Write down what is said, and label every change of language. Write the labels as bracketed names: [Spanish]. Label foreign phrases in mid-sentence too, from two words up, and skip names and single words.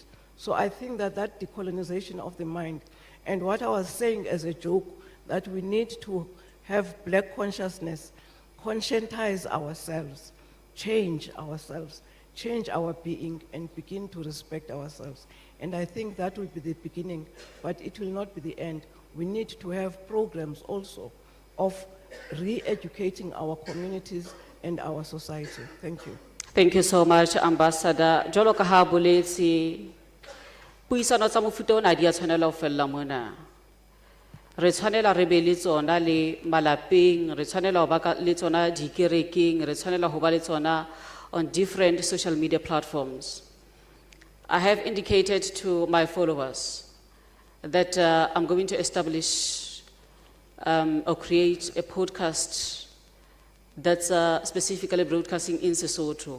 [English] So I think that that decolonization of the mind, and what I was saying as a joke, that we need to have black consciousness, conscientize ourselves, change our being, and begin to respect ourselves. And I think that will be the beginning, but it will not be the end. We need to have programs also of re-educating our communities and our society. Thank you. Thank you so much, Ambassador. [Southern Sotho] Jolo ka ha boletsi puisano tsa mofuta ona di a tshwanela ho fella mona. Re tshwanela re be le tsona le malapeng, re tshwanela ho ba le tsona dikerekeng, re tshwanela ho ba le tsona [English] on different social media platforms. I have indicated to my followers that I'm going to establish or create a podcast that's specifically broadcasting in Sesotho.